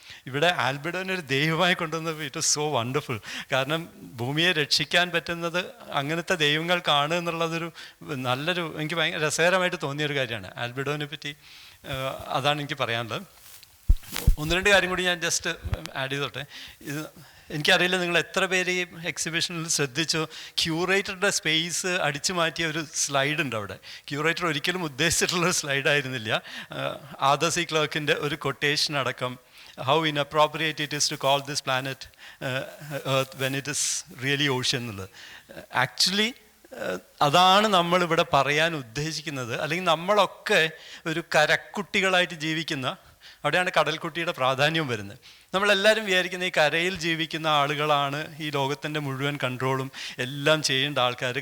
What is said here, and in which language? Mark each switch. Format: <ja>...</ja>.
<ml>ഇവിടെ ആൽബിഡോനെ ഒരു ദൈവമായി കൊണ്ടുവന്നപ്പോൾ</ml> <en>It was so wonderful.</en> <ml>കാരണം ഭൂമിയെ രക്ഷിക്കാൻ പറ്റുന്നത് അങ്ങനത്തെ ദൈവങ്ങൾക്കാണ് എന്നുള്ളതൊരു നല്ലൊരു, എനിക്ക് ഭയങ്കര രസകരമായിട്ട് തോന്നിയൊരു കാര്യമാണ് ആൽബിഡോനെ പറ്റി. അതാണ് എനിക്ക് പറയാനുള്ളത്. 1-2 കാര്യം കൂടി ഞാൻ ജസ്റ്റ് ആഡ് ചെയ്തോട്ടെ. ഇത് എനിക്കറിയില്ല നിങ്ങൾ എത്ര പേര് ഈ എക്സിബിഷനിൽ ശ്രദ്ധിച്ചു, ക്യൂറേറ്ററുടെ സ്പേസ് അടിച്ചു മാറ്റിയ ഒരു സ്ലൈഡ് ഉണ്ട് അവിടെ. ക്യൂറേറ്റർ ഒരിക്കലും ഉദ്ദേശിച്ചിട്ടുള്ളൊരു സ്ലൈഡായിരുന്നില്ല. ആദർ സി ക്ലർക്കിൻ്റെ ഒരു കൊട്ടേഷൻ അടക്കം,</ml> <en>how inappropriate it is to call this planet Earth when it is really ocean</en> <ml>എന്നുള്ളത്. ആക്ച്വലി അതാണ് നമ്മളിവിടെ പറയാൻ ഉദ്ദേശിക്കുന്നത്. അല്ലെങ്കിൽ നമ്മളൊക്കെ ഒരു കരക്കുട്ടികളായിട്ട് ജീവിക്കുന്ന, അവിടെയാണ് കടൽക്കുട്ടിയുടെ പ്രാധാന്യം വരുന്നത്. നമ്മളെല്ലാവരും വിചാരിക്കുന്ന ഈ കരയിൽ ജീവിക്കുന്ന ആളുകളാണ് ഈ ലോകത്തിൻ്റെ മുഴുവൻ കൺട്രോളും എല്ലാം ചെയ്യേണ്ട ആൾക്കാർ.</ml>